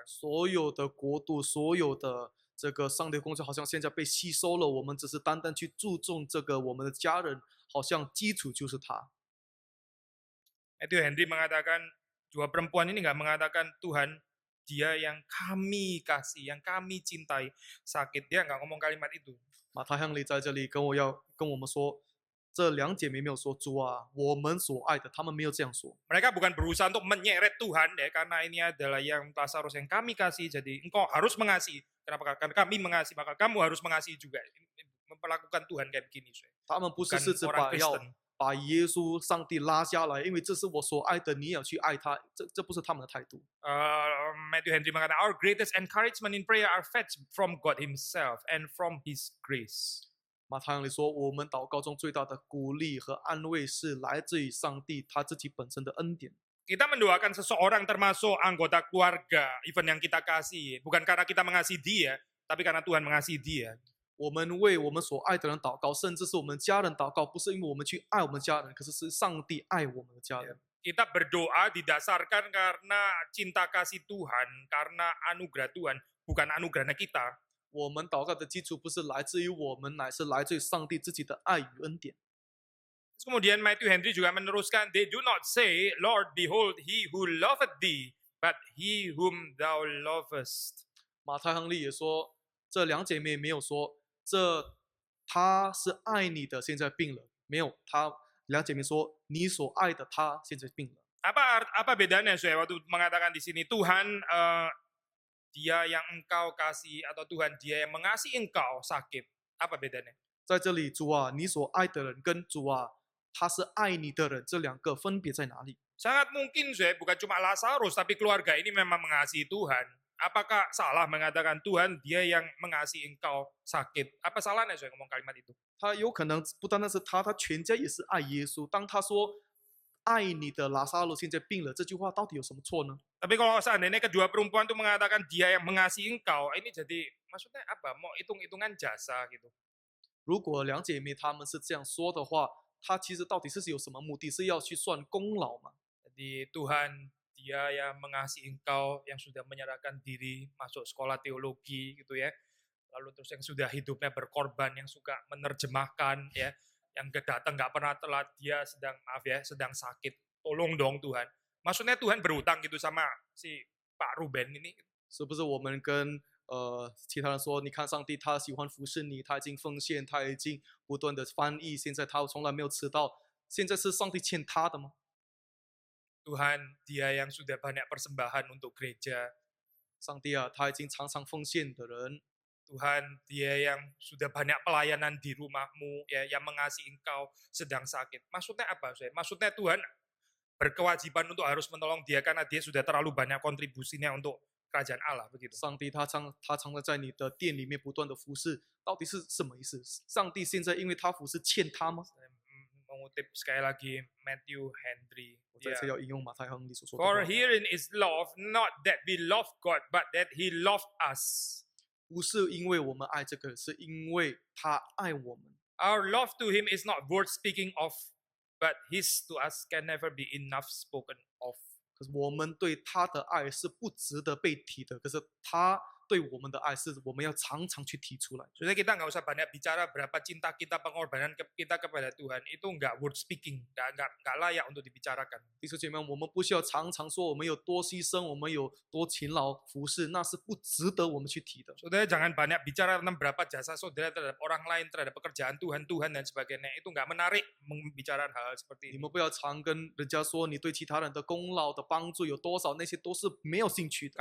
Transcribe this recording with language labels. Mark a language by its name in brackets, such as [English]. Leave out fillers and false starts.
[Chinese] 所有的国度，所有的这个上帝工作，好像现在被吸收了。我们只是单单去注重这个我们的家人，好像基础就是他。 [Indonesian] Itu Henry mengatakan, dua perempuan ini nggak mengatakan Tuhan dia yang kami kasih, yang kami cintai sakit. Dia nggak ngomong kalimat itu. [Chinese] 马太亨利在这里跟我们说，这两姐妹没有说主啊，我们所爱的，他们没有这样说。 [Indonesian] Mereka bukan berusaha untuk menyeret Tuhan ya, karena ini adalah yang Lazarus yang kami kasih, jadi engkau harus mengasihi. Kenapa? Karena kami mengasihi, maka kamu harus mengasihi juga. Memperlakukan Tuhan kayak begini. [Chinese] 他们不是 [Indonesian] Bukan [Chinese] 是指 [Indonesian] orang [Chinese] 要 [Indonesian] Kristen. [Chinese] 把耶稣、上帝拉下来，因为这是我所爱的，你也要去爱他。这不是他们的态度。 [English] Matthew Henry [Indonesian] mengatakan, [English] our greatest encouragement in prayer are fed from God Himself and from His grace. [Chinese] 马太亨利说，我们祷告中最大的鼓励和安慰是来自于上帝他自己本身的恩典。 [Indonesian] Kita mendoakan seseorang termasuk anggota keluarga, even yang kita kasih, bukan karena kita mengasihi dia, tapi karena Tuhan mengasihi dia. [Chinese] 我们为我们所爱的人祷告，甚至是我们家人祷告，不是因为我们去爱我们家人，可是是上帝爱我们的家人。 [Indonesian] Kita berdoa didasarkan karena cinta kasih Tuhan, karena anugerah Tuhan, bukan anugerahnya kita. [Chinese] 我们祷告的基础不是来自于我们，乃是来自于上帝自己的爱与恩典。 [Indonesian] Kemudian Matthew Henry juga meneruskan, [English] they do not say, Lord, behold he who loveth thee, but he whom thou lovest. [Chinese] 马太亨利也说，这两姐妹没有说他是爱你的，现在病了，没有，两姐妹说你所爱的他现在病了。 [Indonesian] Apa bedanya saya waktu mengatakan di sini Tuhan dia yang engkau kasih atau Tuhan dia yang mengasihi engkau sakit. Apa bedanya? [Chinese] 在这里，主啊，你所爱的人跟主啊，他是爱你的人，这两个分别在哪里？ [Indonesian] Sangat mungkin saya bukan cuma Lazarus tapi keluarga ini memang mengasihi Tuhan. Apakah salah mengatakan Tuhan dia yang mengasihi engkau sakit? Apa salahnya saya ngomong kalimat itu? [Chinese] 他有可能不单单是他，他全家也是爱耶稣。当他说爱你的拉撒路现在病了，这句话到底有什么错呢？ [Indonesian] Tapi kalau seandainya kedua perempuan itu mengatakan dia yang mengasihi engkau, ini jadi maksudnya apa? Mau hitung-hitungan jasa gitu. [Chinese] 如果两姐妹她们是这样说的话，她其实到底是有什么目的？是要去算功劳吗？ [Indonesian] Jadi Tuhan dia yang mengasihi engkau yang sudah menyerahkan diri masuk sekolah teologi gitu ya. Lalu terus yang sudah hidupnya berkorban, yang suka menerjemahkan ya, yang datang nggak pernah telat, dia sedang maaf ya, sedang sakit. Tolong dong Tuhan. Maksudnya Tuhan berutang gitu sama si Pak Ruben ini. [Chinese] 是不是我们跟其他人说，你看上帝他喜欢服侍你，他已经奉献，他已经不断的翻译，现在他从来没有迟到，现在是上帝欠他的吗？ [Indonesian] Tuhan dia yang sudah banyak persembahan untuk gereja. [Chinese] 上帝啊，他已经常常奉献的人， [Indonesian] Tuhan dia yang sudah banyak pelayanan di rumahmu ya, yang mengasihi engkau sedang sakit. Maksudnya apa saya? Maksudnya Tuhan berkewajiban untuk harus menolong dia karena dia sudah terlalu banyak kontribusinya untuk kerajaan Allah begitu. [Chinese] 上帝他常常在你的店里面不断的服侍，到底是什么意思？上帝现在因为他服侍欠他吗？ [Indonesian] Saya mengutip sekali lagi Matthew Henry. [Chinese] 我再次要引用马太亨利所说的 [English] For [Chinese] 话， [English] herein is love, not that we love God, but that He loved us. [Chinese] 不是因为我们爱这个人，是因为他爱我们。 [English] Our love to Him is not worth speaking of, but His to us can never be enough spoken of. [Chinese] 可是我们对他的爱是不值得被提的，可是他对我们的爱是我们要常常去提出来。 [Indonesian] Sebenarnya kita nggak usah banyak bicara berapa cinta kita, pengorbanan kita kepada Tuhan. Itu nggak [English] worth speaking, [Indonesian] nggak layak untuk dibicarakan. [Chinese] 弟兄姐妹，我们不需要常常说我们有多牺牲，我们有多勤劳服侍，那是不值得我们去提的。 [Indonesian] Saudara jangan banyak bicara tentang berapa jasa saudara terhadap orang lain, terhadap pekerjaan Tuhan, dan sebagainya. Itu nggak menarik membicarakan hal-hal seperti [Chinese] 你 [Indonesian] ini. [Chinese] 们不要常跟人家说你对其他人的功劳的帮助有多少，那些都是没有兴趣的。